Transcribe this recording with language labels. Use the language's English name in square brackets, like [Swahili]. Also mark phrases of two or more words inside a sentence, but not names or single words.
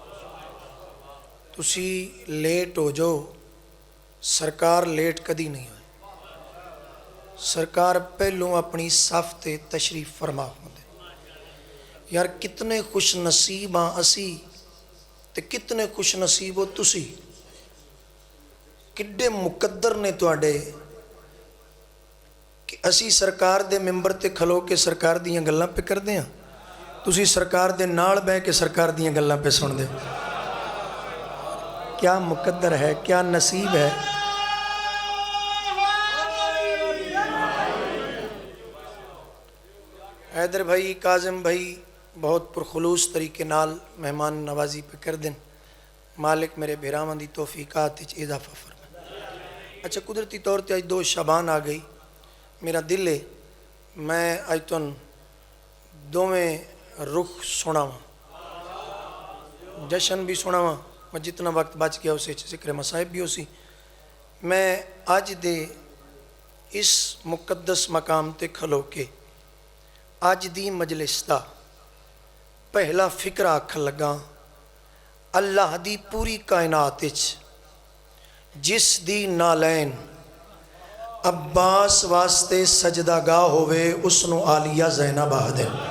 [Punjabi] تسی لیٹ ہو جو، سرکار لیٹ کدی نہیں ہوئے، سرکار پہلوں اپنی صف تے تشریف فرما ہوتے۔ یار کتنے خوش نصیب ہاں اسی تے کتنے خوش نصیب ہو تسی، کڈے مقدر نے تواڈے کہ اسی سرکار دے ممبر تے کھلو کے سرکار دیاں گلاں پہ کر دیاں۔ ਤੁਸੀਂ ਸਰਕਾਰ ਦੇ ਨਾਲ ਬਹਿ ਕੇ ਸਰਕਾਰ ਦੀਆਂ ਗੱਲਾਂ ਪੇ ਸੁਣਦੇ ਹੋ। [Urdu] کیا مقدر ہے, کیا نصیب ہے. [Punjabi] حیدر بھائی, کاظم بھائی بہت پرخلوص طریقے نال مہمان نوازی پہ کر دن. مالک میرے بھراواں دی توفیقات وچ اضافہ فرمائے. اچھا قدرتی طور تے اج 2 شعبان آ گئی. میرا دل ہے میں اج تن دوویں رخ سناواں, جشن بھی سناواں. میں جتنا وقت بچ گیا اسے ذکر مصائب بھی ہو سی. میں اج دے اس مقدس مقام تے کھلو کے اج دی مجلس دا پہلا فکر آکھن لگا اللہ دی پوری کائنات وچ جس دی نالین عباس واسطے سجدہ گاہ ہوئے اس نو عالیہ زینب آہدے.